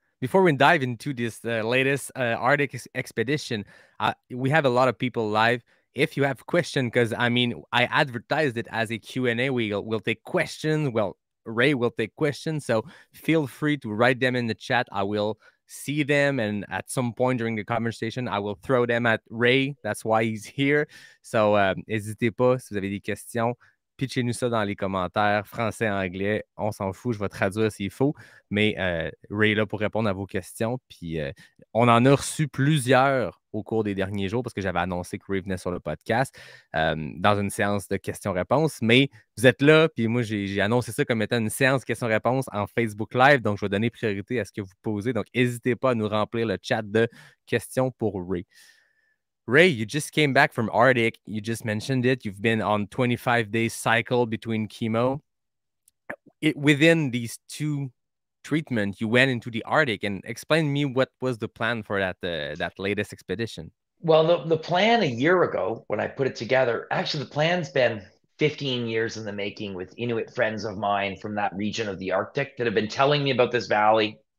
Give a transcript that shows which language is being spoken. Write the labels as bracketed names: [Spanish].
[English] Before we dive into this latest Arctic expedition, we have a lot of people live. If you have questions, because I mean, I advertised it as a Q&A. We'll take questions. Well, Ray will take questions. So feel free to write them in the chat. I will see them. And at some point during the conversation, I will throw them at Ray. That's why he's here. [French] So n'hésitez pas si vous avez des questions. Pitchez-nous ça dans les commentaires, français, anglais, on s'en fout, je vais traduire s'il faut, mais Ray est là pour répondre à vos questions, puis on en a reçu plusieurs au cours des derniers jours, parce que j'avais annoncé que Ray venait sur le podcast, dans une séance de questions-réponses, mais vous êtes là, puis moi j'ai annoncé ça comme étant une séance questions-réponses en Facebook Live, donc je vais donner priorité à ce que vous posez, donc n'hésitez pas à nous remplir le chat de questions pour Ray. [English] Ray, you just came back from Arctic. You just mentioned it. You've been on 25 days cycle between chemo. Within these two treatments, you went into the Arctic, and explain me what was the plan for that latest expedition. Well, the plan a year ago when I put it together, actually the plan's been 15 years in the making with Inuit friends of mine from that region of the Arctic that have been telling me about this valley.